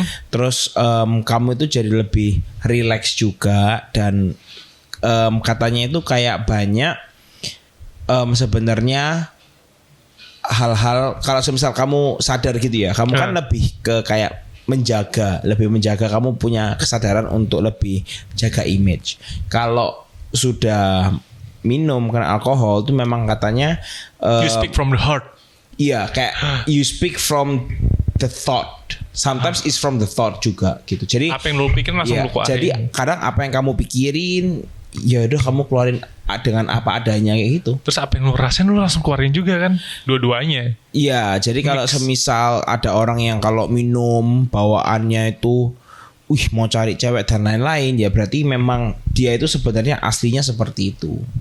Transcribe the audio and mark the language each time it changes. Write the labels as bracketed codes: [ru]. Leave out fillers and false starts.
[id] Terus kamu itu jadi lebih relax juga dan katanya itu kayak banyak sebenarnya hal-hal kalau semisal kamu sadar gitu ya, kamu kan lebih ke kayak lebih menjaga kamu punya kesadaran untuk lebih jaga image. Kalau sudah minum karena alkohol itu memang katanya [en] You speak from the heart. [id] iya kayak [en] you speak from the thought. Sometimes it's from the thought [id] juga gitu. Jadi Apa yang lu pikirin langsung iya, lu keluarin. jadi kadang apa yang kamu pikirin ya udah kamu keluarin dengan apa adanya kayak gitu. Terus apa yang lu rasain lu langsung keluarin juga kan. Dua-duanya. Iya, jadi kalau semisal ada orang yang kalau minum bawaannya itu mau cari cewek dan lain-lain, ya berarti memang dia itu sebenarnya aslinya seperti itu.